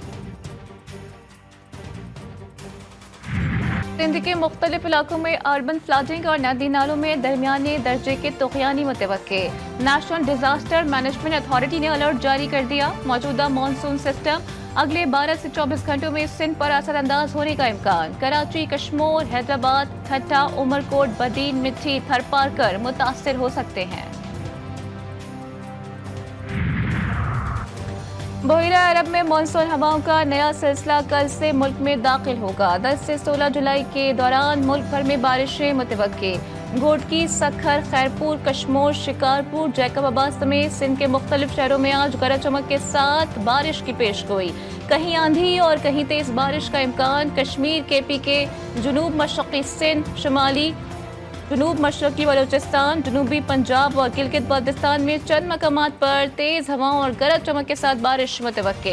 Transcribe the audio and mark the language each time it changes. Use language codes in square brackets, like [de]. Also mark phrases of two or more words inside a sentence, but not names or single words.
[ur] سندھ کے مختلف علاقوں میں [en] urban flooding [ur] اور ندی نالوں میں درمیانے درجے کے طغیانی متوقع. [en] National Disaster Management Authority [ur] نے الرٹ جاری کر دیا. موجودہ [en] monsoon system [ur] اگلے 12 سے 24 گھنٹوں میں سندھ پر اثرانداز ہونے کا امکان. کراچی، کشمور، حیدرآباد، ٹھٹہ، عمرکوٹ، بدین، مٹھی، تھرپارکر متاثر ہو سکتے ہیں. بحیرہ عرب میں مون سون ہواؤں کا نیا سلسلہ کل سے ملک میں داخل ہوگا. 10 سے 16 جولائی کے دوران ملک بھر میں بارشیں متوقع. گھوٹکی، سکھر، خیرپور، کشمور، شکارپور، جیکب آباد سمیت سندھ کے مختلف شہروں میں آج گرج چمک کے ساتھ بارش کی پیشگوئی. کہیں آندھی اور کہیں تیز بارش کا امکان۔ کشمیر، KP کے جنوب مشرقی سندھ، شمالی جنوب مشرقی بلوچستان، جنوبی پنجاب اور گلگت بلتستان میں چند مقامات پر تیز ہواؤں اور گرج چمک کے ساتھ بارش متوقع.